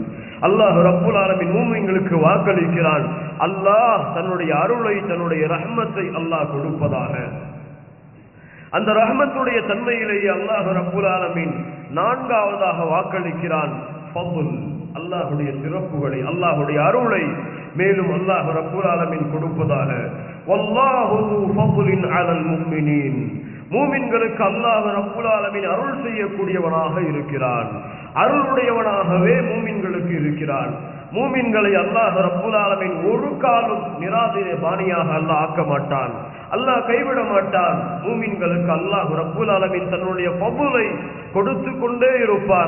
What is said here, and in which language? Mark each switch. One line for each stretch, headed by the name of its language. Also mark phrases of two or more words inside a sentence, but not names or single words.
Arabic: الله رب العالمين
Tamil: மூமின்களுக்கு வாக்களிக்கிறான், அல்லாஹ் தன்னுடைய அருளை, தன்னுடைய ரஹ்மத்தை அல்லாஹ் கொடுப்பதாக. அந்த ரஹ்மத்துடைய தன்மையிலேயே
Arabic: الله رب العالمين
Tamil: 4வதாக வாக்களிக்கிறான், ஃபضல், அல்லாஹ்வுடைய சிறப்புகளை, அல்லாஹ்வுடைய அருளை மேலும்
Arabic: الله رب العالمين
Tamil: கொடுப்பதாக.
Arabic: வல்லாஹு ذو فضل على المؤمنين.
Tamil: மூமின்களுக்கு
Arabic: الله رب العالمين
Tamil: அருள் செய்யக்கூடியவனாக இருக்கிறான். அருளுடையவனாகவே மூமின்களுக்கு இருக்கிறான். மூமின்களை
Arabic: الله رب العالمين
Tamil: ஒரு காலம் நிராதரே பாணியாக அல்லாஹ் ஆக்க மாட்டான். அல்லாஹ் கைவிட மாட்டான். மூமின்களுக்கு
Arabic: الله رب العالمين
Tamil: தன்னுடைய ஃபضலை கொடுத்து கொண்டே இருப்பான்.